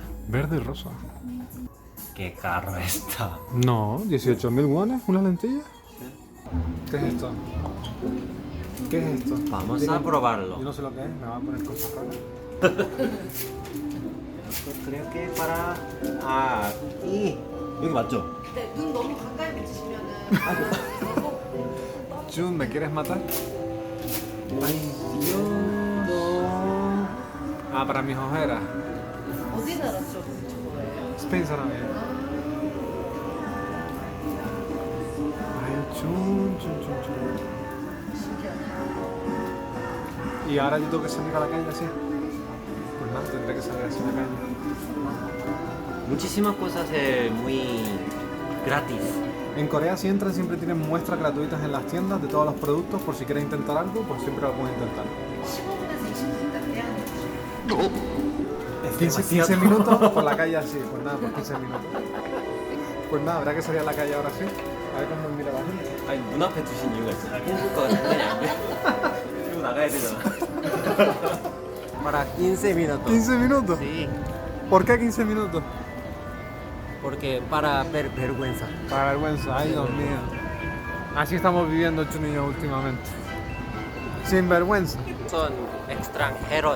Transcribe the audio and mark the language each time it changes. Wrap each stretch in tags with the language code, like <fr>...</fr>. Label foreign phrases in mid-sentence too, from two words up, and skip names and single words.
<es>Verde y rosa. Qué caro está. No, 18.000 wones, una lentilla. ¿Qué es esto? ¿Qué es esto? Vamos Digo, a probarlo. Yo no sé lo que es, me va a poner cosas raras. Esto creo que para...</es> <ko>아, 여기 맞죠? 네, 눈 너무 가까이 비치시면은</ko> <es>Jun, ¿me quieres matar? Ay, Dios. Ah, para mis ojeras.</es> <ko>어디 나라 저거예요? Spain 사람이에요.</ko> <es>Ay, Jun. Y ahora yo tengo que salir a la calle así. Pues nada, tendré que salir así a la calle. Muchísimas cosas muy gratis. En Corea si entran siempre tienen muestras gratuitas en las tiendas de todos los productos, por si quieren intentar algo, pues siempre lo pueden intentar.</es> <ko>15분에서 20분까지 돼야 돼.</ko> <es>15 minutos por la calle así, pues nada, por 15 minutos. Pues nada, habrá que salir a la calle ahora sí. A ver cómo mira la gente.</es> <ko>아니 문 앞에 두신 이유가 있어요. 홍보가가 장난이 안 돼. 이거 나가야 되잖아.</ko> <es>Para 15 minutos. 15 minutos. Sí, ¿Por qué 15 minutos? porque para ver vergüenza. Para vergüenza, ay Dios mío. Así estamos viviendo Jun y yo últimamente. Sin vergüenza. Son extranjeros.</es>